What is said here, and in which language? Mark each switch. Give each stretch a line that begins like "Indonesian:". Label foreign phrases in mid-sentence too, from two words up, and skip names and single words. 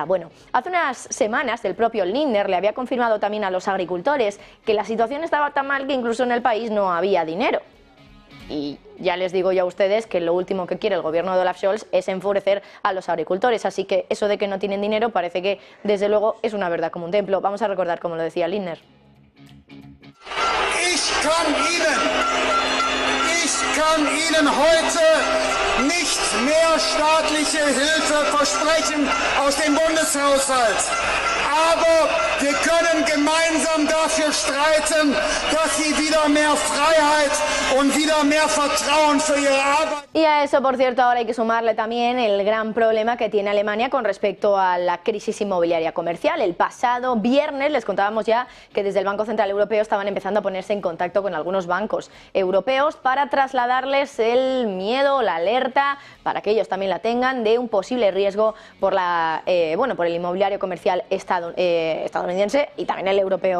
Spanish: Bueno, hace unas semanas el propio Lindner le había confirmado también a los agricultores que la situación estaba tan mal que incluso en el país no había dinero. Y ya les digo yo a ustedes que lo último que quiere el gobierno de Olaf Scholz es enfurecer a los agricultores, así que eso de que no tienen dinero parece que desde luego es una verdad como un templo. Vamos a recordar como lo decía Lindner.
German: Ich kann Ihnen heute nicht mehr staatliche Hilfe versprechen aus dem Bundeshaushalt. Aber wir können gemeinsam dafür streiten, dass Sie wieder mehr Freiheit und wieder mehr Vertrauen für Ihre Arbeit.
Spanish: Y a eso, por cierto, ahora hay que sumarle también el gran problema que tiene Alemania con respecto a la crisis inmobiliaria comercial. El pasado viernes les contábamos ya que desde el Banco Central Europeo estaban empezando a ponerse en contacto con algunos bancos europeos para trasladarles el miedo, la alerta, para que ellos también la tengan, de un posible riesgo por por el inmobiliario comercial estadounidense y también el europeo.